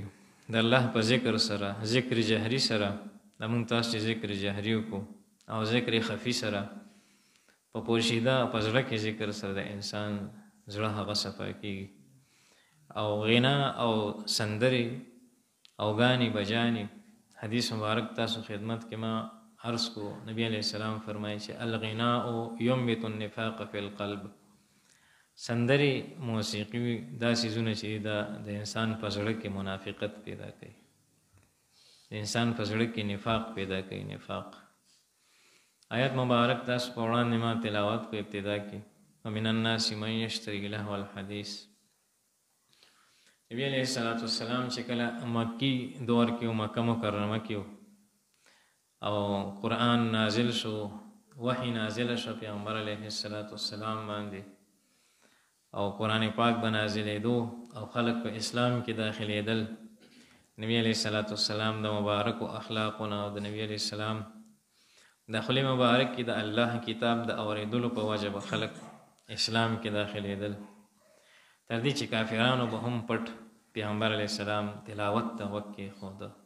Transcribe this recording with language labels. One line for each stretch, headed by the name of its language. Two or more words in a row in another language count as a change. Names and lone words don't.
Pashto: د الله په ذکر سره، ذکر جهري سره، د موږ تاسو چې ذکر جهري وکړو او ذکر خفي سره په پوشیده په زړه کې ذکر سره د انسان زړه هغه صفا کېږي. او غنا او سندرې او ګانې بجانې، حدیث مبارک تاسو خدمت کې ما عرض کو، نبی
Arabic: علیہ السلام
Pashto: فرمایي چې
Arabic: الغناء ينبت النفاق فی القلب.
Pashto: سندرې، موسیقي، دا څیزونه چې د انسان په زړه کې منافقت پیدا کوي، د انسان په زړه کې نفاق پیدا کوي. نفاق آیت مبارک تاسو په وړاندې ما تلاوت کو ابتدا کې
Arabic: ومن الناس من یشتری لهو الحدیث.
Pashto: نبی
Arabic: علیہ الصلوۃ والسلام
Pashto: چې کله مکی دور کې مکه مکرمه کې او قرآن نازل شو، وحی نازل شو پیغمبر
Arabic: علیہ الصلوۃ والسلام
Pashto: باندې، او قرآن پاک بنازلېدو او خلق په اسلام کې داخلېدل، نبی
Arabic: علیہ الصلوۃ والسلام
Pashto: د مبارک اخلاقونه او د نبی
Arabic: علیہ السلام
Pashto: د خلی مبارک کې د الله کتاب د اوریدلو په وجه خلق اسلام کې داخلېدل، تر دې چې کافرانو به هم پټ پیغمبر
Arabic: علیہ السلام
Pashto: تلاوت ته وکې خود.